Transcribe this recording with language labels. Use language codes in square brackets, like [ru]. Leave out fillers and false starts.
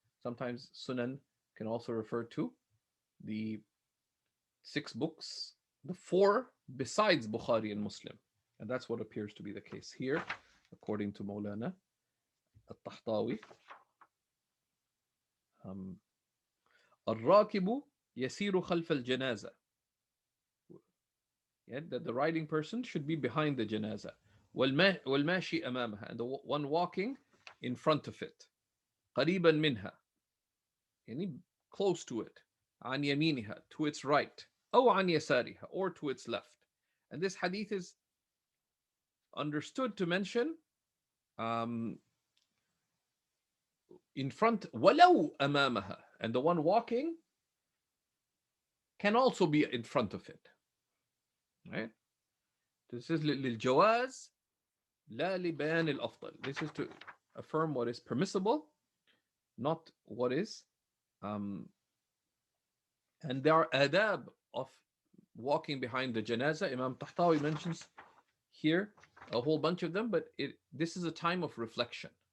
[en] Sometimes Sunan can also refer to the 6 books, the 4 besides Bukhari and Muslim. And that's what appears to be the case here, according to Maulana al-Tahtawi. الراكب يسير خلف الجنازة. That the riding person should be behind the janazah. والماشي أمامها, and the one walking in front of it. قريبا منها, close to it. عن يمينها, to its right. أو عن يسارها, or to its left. And this hadith is understood to mention in front, ولو أمامها, and the one walking can also be in front of it. Right? [ar] This is للجواز لا لبيان الأفضل. [en] This is to affirm what is permissible, not what is. And there are adab of walking behind the janazah. Imam Tahtawi mentions here a whole bunch of them, but this is a time of reflection.